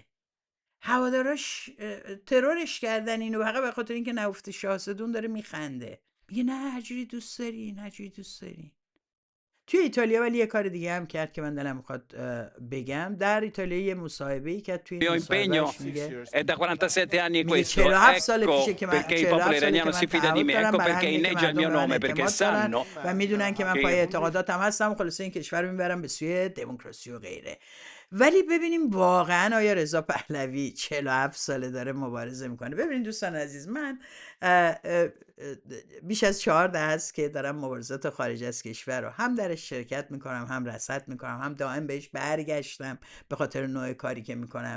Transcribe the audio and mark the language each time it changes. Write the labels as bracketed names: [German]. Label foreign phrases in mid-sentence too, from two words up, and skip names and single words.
[Persian] هواداراش ترورش کردن اینو فقط به خاطر اینکه نگفته شاهزاده. اون داره میخنده. میگه نه هرجوری دوست دارین، هرجوری دوست دارین. توی ایتالیا ولی یه کار دیگه هم کرد که من دلم میخواد بگم. در ایتالیا یه مصاحبه‌ای که توی مصاحبهش میگه [Italian] è da 47 anni questo, [Persian] 47 سال ecco پیشه که من [Italian] perché il popolo iraniano si fida di me, ecco perché inneggia il mio nome, perché sanno [Persian] و میدونن که من پای اعتقاداتم هستم، خلاصه این کشور رو میبرم به سوی دموکراسی و غیره. ولی ببینیم واقعا آیا رضا پهلوی 47 ساله داره مبارزه میکنه؟ ببینید دوستان عزیز، من بیش از 14 هست که دارم مبارزات خارج از کشور رو هم درش شرکت میکنم، هم رصد میکنم، هم دائم بهش برگشتم به خاطر نوع کاری که میکنم.